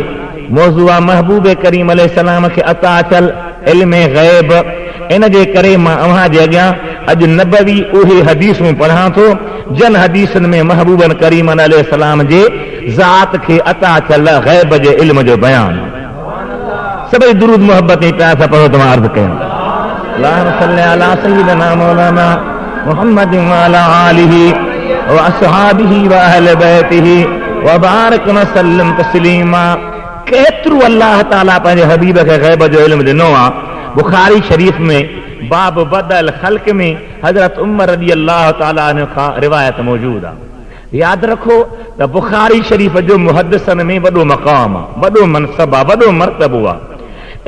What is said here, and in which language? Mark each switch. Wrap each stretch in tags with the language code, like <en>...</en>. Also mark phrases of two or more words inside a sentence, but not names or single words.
<sd>मौज़ू आहे महबूब करीम अलैहिस्सलाम खे अता थियल इल्म ग़ैब। इन जे करे मां अव्हां जे अॻियां अॼु नबवी उहे हदीसूं पढ़ां थो जन हदीसनि में महबूबन करीम अलैहिस्सलाम जे ज़ात खे अता थियल ग़ैब जे इल्म जो बयान। सभई दुरूद मोहब्बत ई प्यार सां पढ़ो। तव्हां अर्ज़ कयो</sd> <ar>اللهم صل على سيدنا مولانا محمد وعلى آله وأصحابه وأهل بيته وبارك وسلم تسليما.</ar> <sd>केतिरो अल्लाह ताला पंहिंजे हबीब खे ग़ैब जो इल्म ॾिनो आहे। बुखारी शरीफ में बाब बदल ख़ल्क़ में हज़रत उमर</sd> <ar>رضي الله تعالى عنه</ar> <sd>खां रिवायत मौजूद आहे। यादि रखो त बुखारी शरीफ जो मुहद्दिसन में वॾो मक़ाम आहे, वॾो मनसब आहे, वॾो मर्तबो आहे।</sd>